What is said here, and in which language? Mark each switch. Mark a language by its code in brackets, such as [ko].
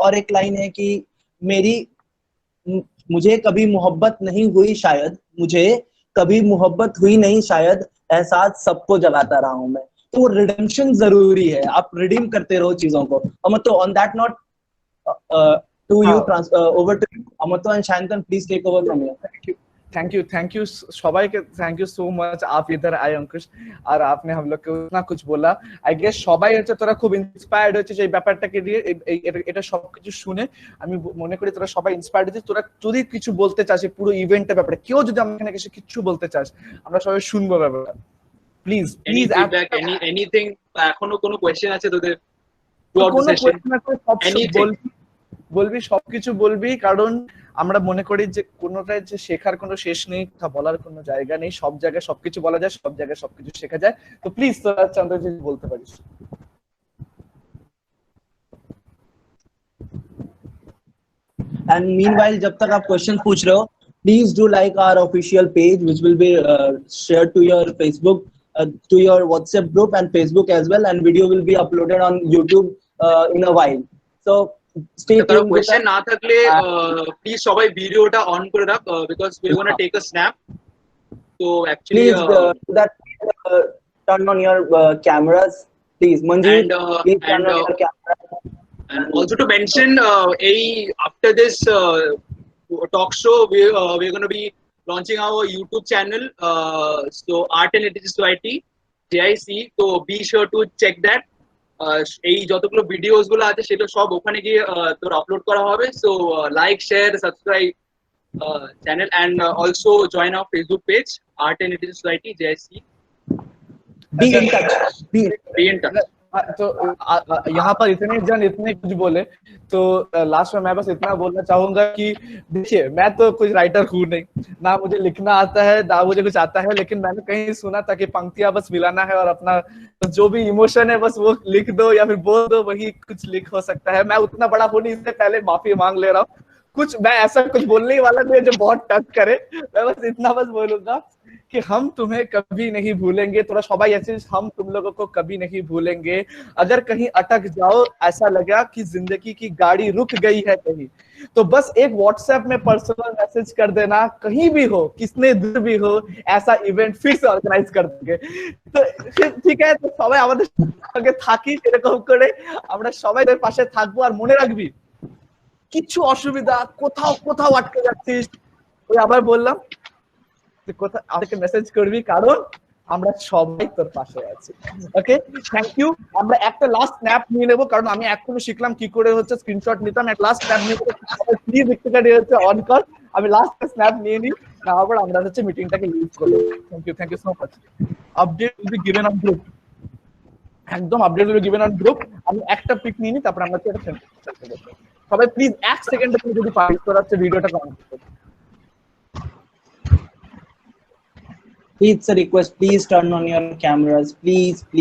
[hi] और एक लाइन है कि मुझे कभी मोहब्बत नहीं हुई शायद, मुझे कभी मोहब्बत हुई नहीं शायद, एहसास सबको जगाता रहा हूं मैं। तो रिडेम्पशन जरूरी है, आप रिडीम करते रहो चीजों को। [en] Amto, on that note to you over to Amto and Shayantan, please take over from here. Thank you [bn] সবাইকে, [en] Thank you so much. [hi] आप इधर आए अंकुश, और आपने हम लोग को इतना कुछ बोला। [en] I guess [bn] সবাই হচ্ছে তোরা খুব ইন্সপায়ার্ড হচ্ছে এই ব্যাপারটাকে দিয়ে, এটা সবকিছু শুনে আমি মনে করি তোরা সবাই ইন্সপায়ার্ড হচ্ছে। তোরা যদি কিছু বলতে চাস পুরো ইভেন্টের ব্যাপারে, কেউ যদি আমাকে এসে কিছু বলতে চাস, আমরা সবাই শুনবো ব্যাপারটা। [en] please [bn] এনিথিং, এখনো কোনো কোশ্চেন আছে তোদের? কোনো কোশ্চেন আছে সব বল। বলবি, সবকিছু বলবি, কারণ আমরা মনে করি যে কোনোটাই যে শেখার কোনো শেষ নেই, কথা বলার কোনো জায়গা নেই, সব জায়গায় সবকিছু বলা যায়, সব জায়গায় সবকিছু শেখা যায়। তো প্লিজ তোরা চন্দ্রজিৎ বলতে পারিস। [en] And meanwhile, [hi] जब तक आप क्वेश्चन पूछ रहे हो, [en] please do like our official page, which will be shared to your Facebook, to your WhatsApp group and Facebook as well, and video will be uploaded on YouTube in a while. So stay tuned. [bn] কারো question না থাকলে please সবাই ভিডিওটা on করে রাখ, [en] Because we are gonna take a snap. [bn] তো actually [en] turn on your cameras, please. Manjeet, please turn on your camera. And also to mention, after this talk show, we're going to be launching our YouTube channel, so Art and Literature Society, JIC. So be sure to check that. [bn] এই যতগুলো videos গুলো আছে সেটা সব ওখানে গিয়ে তোর upload করা হবে। [en] So like, share, subscribe channel, and also join our Facebook page, Art and Literature Society, JIC. Be in touch. Be in touch. [hi] तो यहाँ पर इतने जन इतने कुछ बोले, तो लास्ट में मैं बस इतना बोलना चाहूंगा कि देखिए, मैं तो कुछ राइटर हूँ नहीं, ना मुझे लिखना आता है, ना मुझे कुछ आता है, लेकिन मैंने कहीं सुना था कि पंक्तियां बस मिलाना है और अपना जो भी इमोशन है बस वो लिख दो या फिर बोल दो, वही कुछ लिख हो सकता है। मैं उतना बड़ा हूँ नहीं, इससे पहले माफी मांग ले रहा हूँ। कुछ मैं ऐसा कुछ बोलने वाला नहीं जो बहुत टच करे, मैं बस इतना बस बोलूंगा कि हम तुम्हें कभी नहीं भूलेंगे। थोड़ा सबाई ऐसे, हम तुम लोगों को कभी नहीं भूलेंगे। अगर कहीं अटक जाओ, ऐसा लगा कि जिंदगी की गाड़ी रुक गई है कहीं, तो बस एक व्हाट्सएप में पर्सनल मैसेज कर देना, कहीं भी हो, किसने दूर भी हो, ऐसा इवेंट फिर से ऑर्गेनाइज कर देंगे। तो ठीक है, तो [bn] সবাই আমাদের সঙ্গে থাকি, এরকম করে আমরা সবাই এর পাশে থাকবো। আর মনে রাখবি, কিছু অসুবিধা, কোথাও কোথাও আটকে যাচ্ছিস, ওই আবার বললাম, কোথাও আমাকে মেসেজ করবি, কারণ আমরা সবাই তোর পাশে আছি। ওকে, থ্যাংক ইউ। আমরা একটা লাস্ট স্ন্যাপ নিয়ে নেবো, কারণ আমি এখনো শিখলাম কি করে হচ্ছে স্ক্রিনশট নিতাম। এক লাস্ট স্ন্যাপ নিয়ে প্লিজ একটুখানি হচ্ছে অন কর, আমি লাস্ট স্ন্যাপ নিয়ে নিই, তারপর আমরা হচ্ছে মিটিংটাকে লিড করবো। [en] Thank you so much. Update will be given on group, একদম update will be given on group. [bn] আমি একটা পিক নিয়ে নিই, তারপর আমরা এটা সবাই প্লিজ 1 সেকেন্ডে তুমি যদি পারিস তোর হচ্ছে ভিডিওটা কমেন্ট করো। [en] It's a request, please turn on your cameras, please.